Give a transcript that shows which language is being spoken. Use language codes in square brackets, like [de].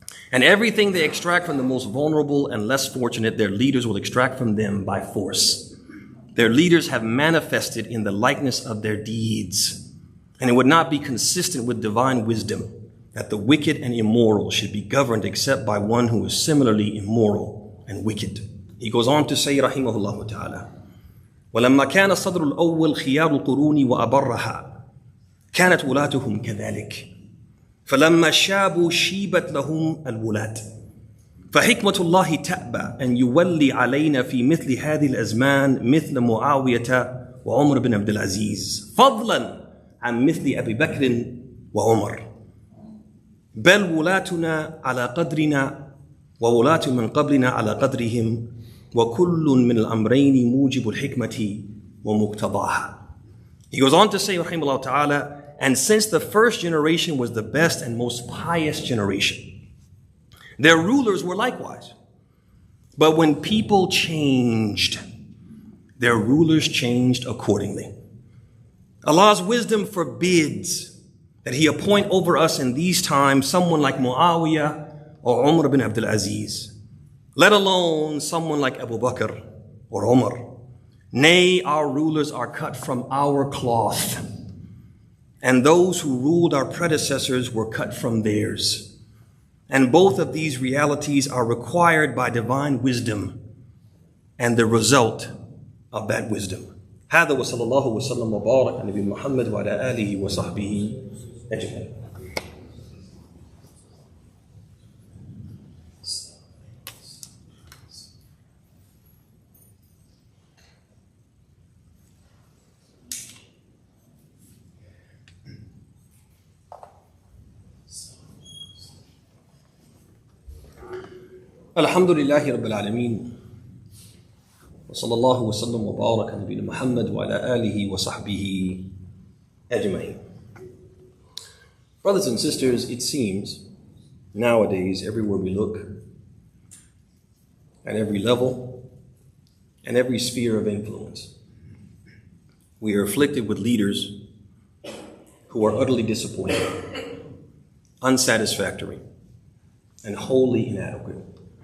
[en] And everything they extract from the most vulnerable and less fortunate, their leaders will extract from them by force. Their leaders have manifested in the likeness of their deeds. And it would not be consistent with divine wisdom that the wicked and immoral should be governed except by one who is similarly immoral and wicked. He goes on to say, [ar] rahimahullah ta'ala, وَلَمَّا كَانَ الصَّدْرُ الْأَوَّلِ خِيَارُ الْقُرُونِ وَأَبَرَّهَا كانت ولاتهم كذلك فلما شابوا شيبت لهم الولاة فحكمة الله تأبى أن يولي علينا في مثل هذه الأزمان مثل معاوية وعمر بن عبد العزيز فضلا عن مثل أبي بكر وعمر بل ولاتنا على قدرنا وولاة من قبلنا على قدرهم وكل من الأمرين موجب الحكمة ومقتضاها. [en] He goes on to say, [ar] rahimahullah ta'ala, [en] and since the first generation was the best and most pious generation, their rulers were likewise. But when people changed, their rulers changed accordingly. Allah's wisdom forbids that He appoint over us in these times someone like Muawiyah or Umar bin Abdul Aziz, let alone someone like Abu Bakr or Umar. Nay, our rulers are cut from our cloth, and those who ruled our predecessors were cut from theirs. And both of these realities are required by divine wisdom and the result of that wisdom. [ar] هذا وصلى الله وسلم وبارك على نبي محمد وعلى آله وصحبه أجمعين. الحمد لله رب العالمين وصلى الله وسلم وبارك على نبينا محمد وعلى آله وصحبه أجمعين. [en] Brothers and sisters, it seems nowadays everywhere we look, at every level and every sphere of influence, we are afflicted with leaders who are utterly disappointing, unsatisfactory, and wholly inadequate.